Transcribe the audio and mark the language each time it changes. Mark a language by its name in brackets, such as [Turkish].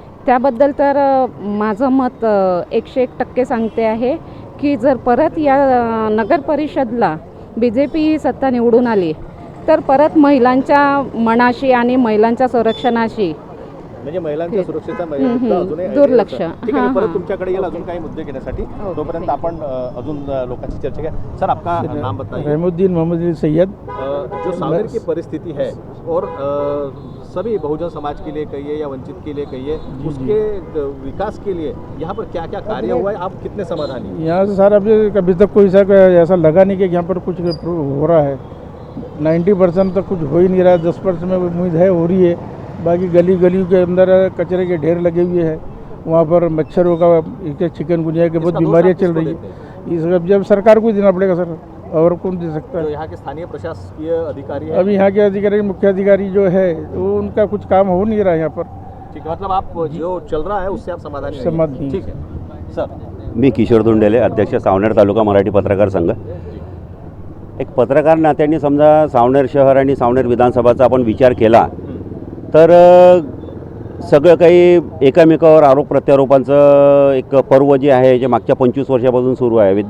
[Marathi] त्याबद्दल तर माझं मत 101% सांगते आहे की जर परत या नगर परिषदला BJP सत्ता निवडून आली तर परत महिलांच्या मनाशी आणि महिलांच्या संरक्षणाशी म्हणजे महिलांच्या सुरक्षेचा मुद्दा अजूनही दुर्लक्ष. ठीक आहे, परत तुमच्याकडे येईल अजून काही मुद्दे घेण्यासाठी. तोपर्यंत आपण अजून लोकांची चर्चा घ्या. [Hindi] सर, आपका नाम बताइए. रहमुद्दीन मोहम्मद सैयद. जो सावनेर की परिस्थिति है और सभी बहुजन समाज के लिए कहिए या वंचित के लिए कहिए, उसके विकास के लिए यहाँ पर क्या क्या कार्य हुआ है, आप कितने समाधानी हैं? यहाँ से सर अभी तक कोई ऐसा लगा नहीं कि यहाँ पर कुछ हो रहा है. 90% तक कुछ हो ही नहीं रहा है. 10% में उम्मीद है हो रही है. बाकी गली के अंदर कचरे के ढेर लगे हुए हैं. वहाँ पर मच्छरों का चिकनगुनिया की बहुत बीमारियाँ चल रही है. इस जब सरकार को ही देना पड़ेगा सर, और कौन दे सकता है? जो यहाँ के स्थानीय प्रशासकीय अधिकारी हैं, अभी यहाँ के अधिकारी मुख्य अधिकारी जो है वो उनका कुछ काम हो नहीं रहा है यहाँ पर. ठीक है, मतलब आप जो चल रहा है उससे आप समाधानी नहीं हैं. समाधानी. ठीक है सर. [Marathi] मी किशोर धुंडेले, अध्यक्ष सावनेर तालुका मराठी पत्रकार संघ. एक पत्रकार नात्याने समजा सावनेर शहर आणि सावनेर विधानसभाचा आपण विचार केला तर सगळं काही एकामेकावर आरोप प्रत्यारोपांचं एक पर्व जे आहे जे मागच्या 25 वर्षापासून सुरू आहे.